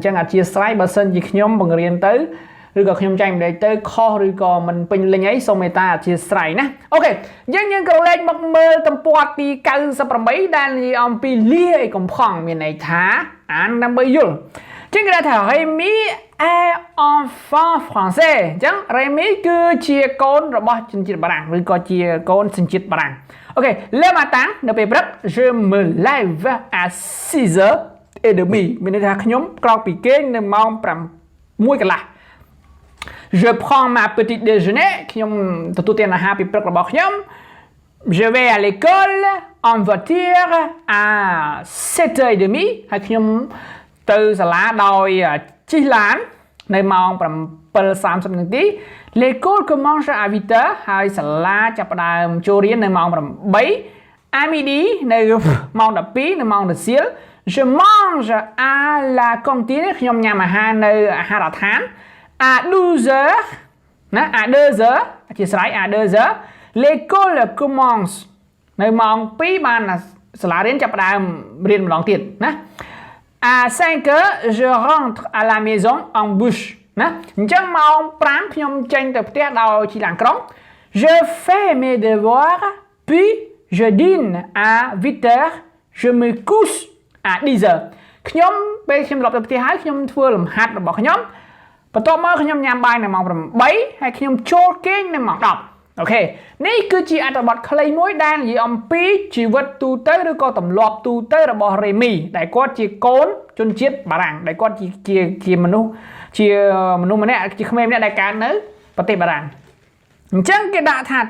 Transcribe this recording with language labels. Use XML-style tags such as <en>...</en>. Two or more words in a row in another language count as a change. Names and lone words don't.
<km>ចឹងអធិស្ឋានបើសិនជាខ្ញុំបង្រៀនទៅឬក៏ខ្ញុំចែករំលែកទៅខុសឬក៏មិនពេញលេញអីសូមមេត្តាអធិស្ឋានណាអូខេយើងក្រឡេកមកមើលទំព័រទី98ដែលនិយាយអំពីលាអីកំផង់មានន័យថាអានដើម្បីយល់ចឹងគេថា</km> <fr>Rémi est enfant français</fr> <km>ចឹង Rémi គឺជាកូនរបស់ជនជាតិបារាំងឬក៏ជាកូនជនជាតិបារាំង</km> <fr>Ok, le matin, je me lève à 6h30. Je prends ma petite déjeuner. Je vais à l'école en voiture à 7h30. L'école commence à 8h</fr> <km>ហើយសាលាចាប់ផ្ដើមចូលរៀននៅម៉ោង 8</km> <fr>à midi</fr> <km>នៅម៉ោង 12 នៅម៉ោង រសៀល</km> <fr>je mange à la cantine</fr> <km>ខ្ញុំញ៉ាំអាហារនៅអាហារដ្ឋាន</km> <fr>à 12h</fr> <km>ណា</km> <fr>à 2h</fr> <km>អធិស្ឋាន</km> <fr>à 2h l'école commence</fr> <km>នៅម៉ោង 2 បានសាលារៀនចាប់ផ្ដើមរៀនម្ដងទៀតណា à</km> <fr>5h je rentre à la maison en bus</fr> <km>ណាអញ្ចឹងម៉ោង 5 ខ្ញុំចេញទៅផ្ទះដោយជិះឡានក្រុង</km> <fr>Je fais mes devoirs puis je dîne à 8h je me couche à 10h</fr> <km>ខ្ញុំពេលខ្ញុំត្រឡប់ទៅផ្ទះហើយខ្ញុំធ្វើលំហាត់របស់ខ្ញុំ បន្ទាប់មកខ្ញុំញ៉ាំបាយនៅម៉ោង 8 ហើយខ្ញុំចូលគេងនៅម៉ោង 10 អូខេនេះគឺជាអត្ថបទខ្លីមួយដែលនិយាយអំពីជីវិតទូទៅឬក៏ទម្លាប់ទូទៅ របស់ Rémi ដែលគាត់ជាកូនជនជាតិបារាំងដែលគាត់ជាមនុស្សម្នាក់ជាក្មេងម្នាក់ដែលកើតនៅប្រទេសបារាំងអញ្ចឹងគេដាក់ថា</km>